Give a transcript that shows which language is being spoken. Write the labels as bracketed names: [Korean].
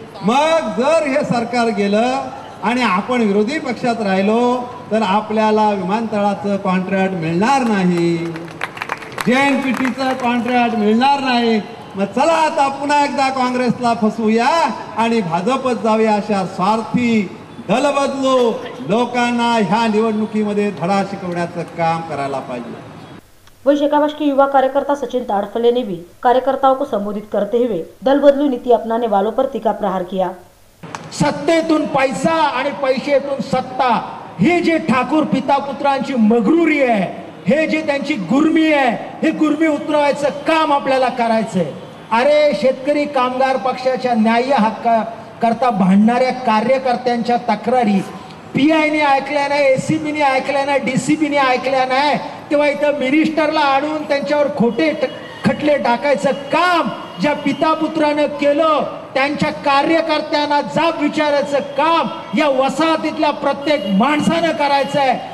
[Marathi] मग जर हे सरकार गेलं आणि आपण विरोधी पक्षात राहिलो तर आपल्याला विमानतळाचं कॉन्ट्रॅक्ट मिळणार नाही, JNPTचं कॉन्ट्रॅक्ट मिळणार नाही. मग चला आता पुन्हा एकदा काँग्रेसला फसवूया आणि भाजपत जाऊया, अशा स्वार्थी दल बदलू लोकांना ह्या निवडणुकीमध्ये धडा शिकवण्याचं काम करायला पाहिजे. [Hindi] वहीं शेकावश के युवा कार्यकर्ता सचिन ताड़फले ने भी कार्यकर्ताओं को संबोधित करते हुए दल बदलू नीति अपनाने वालों पर तीखा प्रहार किया. [Marathi] सत्तेतून पैसा आणि पैशातून सत्ता, हे जे ठाकूर पिता पुत्रांची मगरुरी आहे, हे जे त्यांची गुर्मी आहे, हे गुर्मी उतरवायचं काम आपल्याला करायचंय. अरे शेतकरी कामगार पक्षाच्या न्याय्य हक्का करता भांडणाऱ्या कार्यकर्त्यांच्या तक्रारी PI ने ऐकल्या नाही, ACB ने ऐकल्या नाही, DCB ने ऐकल्या नाही, तेव्हा इथं मिनिस्टरला आणून त्यांच्यावर खोटे खटले टाकायचं काम ज्या पिता पुत्रानं केलं, त्यांच्या कार्यकर्त्यांना जाब विचारायचं काम या वसाहतीतल्या प्रत्येक माणसानं करायचं आहे.